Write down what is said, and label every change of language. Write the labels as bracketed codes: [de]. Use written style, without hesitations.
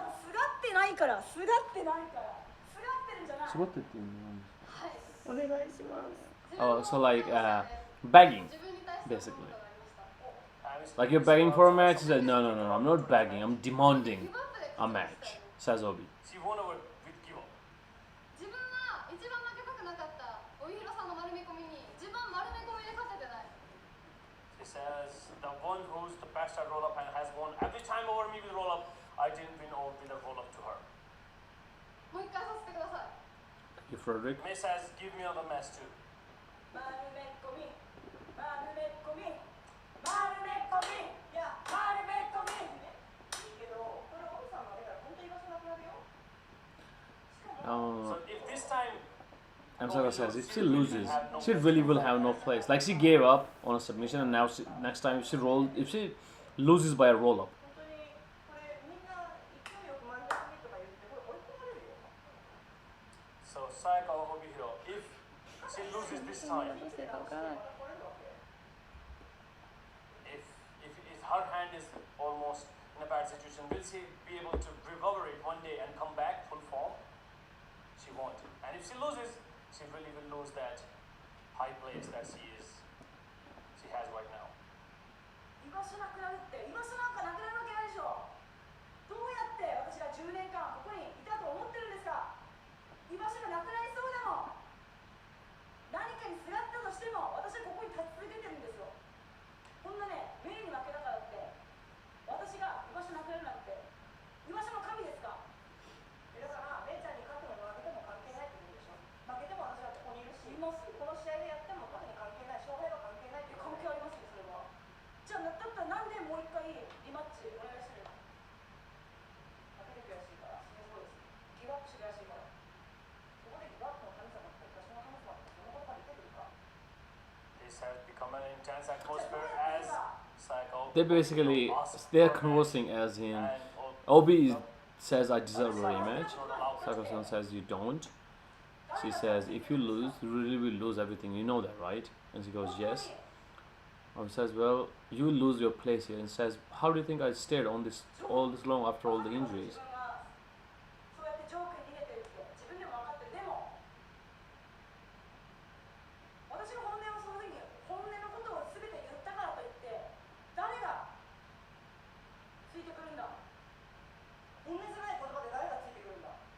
[ja] もうすがってないから、すがってないから、すがってるんじゃない。お願いします。 [en] Oh, so like begging, basically. Like you're begging for a match? He said, no, no, no, no, I'm not begging, I'm demanding a match, says Obi. She won over with Kivo. [ja] 自分は一番負けたくなかった帯広さんの丸め込みに自分丸め込みで勝ててない。 [en] She says, the one who's the best at roll-up and has won every time over me with roll-up, I didn't win over with a roll-up to her. [ja] もう一回させてください。 [en] You, Frederick? May says, give me another match too. [ja] 丸め込み、丸め込み、丸め込み、いや、丸め込み。いいけど、これおびさんのあれから本当に居場所なくなるよ。しかも、 [en] So if this time, Amsaka says, if she loses, she really will have no place. Like she gave up on a submission, and now next time if she loses by a roll-up. [ja] 本当にこれみんな勢いよく丸め込みとか言ってこれ追い込まれるよ。 [en] So Sayaka Obihiro, if she loses this time, [ja] どうしてるかわからない。 [en] if her hand is almost in a bad situation, will she be able to recover it one day and come back full form? She won't. And if she loses, she really will lose that high place that she has right now. [ja] 居場所なくなるって、居場所なんかなくなるわけないでしょ。どうやって私が10年間ここにいたと思ってるんですか。居場所がなくなりそうでも、何かにすがったとしても、私はここに立ち続けてるんですよ。こんなね、メイに負けたからって、私が居場所なくなるなんて、居場所の神ですか。だから、メイちゃんに勝っても負けても関係ないって言うんでしょ。負けても私はここにいるし、もうすぐこの試合でやっても勝てに関係ない、勝敗は関係ないって関係ありますよ、それは。じゃあ、だったらなんでもう一回リマッチお願いしてるの。負けて悔しいから、そうです。ギブアップして悔しいから。そこでギブアップの神様って私の神様ってその言葉に出てくるか。 [en] This has become an intense atmosphere as Sayaka. They basically they're conversing as in Obi says I deserve a rematch. Sayaka says you don't. She says if you lose, you really will lose everything. You know that, right? And she goes yes. Obi says well, you will lose your place here. And says how do you think I stayed on this all this long after all the injuries? [ja] そうやってジョークに逃げてるって自分でも分かってる。でも私の本音をその時に本音のことを全て言ったからといって誰がついてくるんだ。本音じゃない言葉で誰がついてくるんだ。